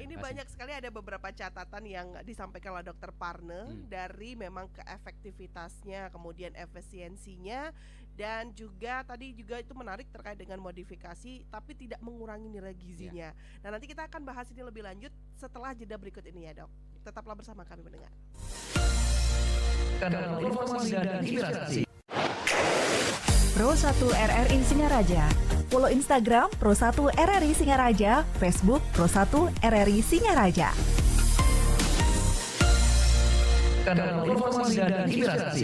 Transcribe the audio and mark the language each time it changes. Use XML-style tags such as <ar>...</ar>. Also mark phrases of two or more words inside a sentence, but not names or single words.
<id>Ini banyak sekali, ada beberapa catatan yang disampaikan oleh Dokter Parne dari memang keefektivitasnya, kemudian efisiensinya, dan juga tadi juga itu menarik terkait dengan modifikasi tapi tidak mengurangi nilai gizinya. Nah nanti kita akan bahas ini lebih lanjut setelah jeda berikut ini ya dok. Tetaplah bersama kami mendengar. Kanal Informasi dan Inspirasi. Pro 1 RRI Singaraja. Follow Instagram Pro 1 RRI Singaraja, Facebook Pro 1 RRI Singaraja. Kanal Informasi dan Inspirasi.</id>